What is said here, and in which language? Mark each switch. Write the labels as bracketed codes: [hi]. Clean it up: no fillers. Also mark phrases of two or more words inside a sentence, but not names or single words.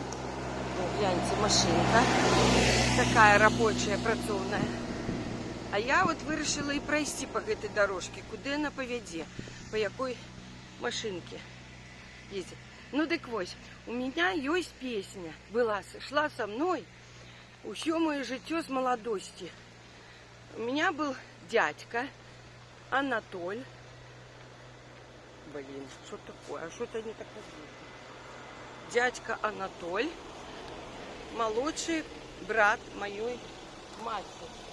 [ru] Вот, гляньте, машинка. Такая рабочая, працоўная. А я вот вырашила и пройти по этой дорожке. Куда она поведе? По какой машинке ездит. Ну так вот, у меня есть песня. Шла со мной [be] усё моё жыццё [ru] с молодости. У меня был дядька Анатоль. Блин, что такое? А что-то не так возможно. Дядька Анатоль, молодший брат моей матери.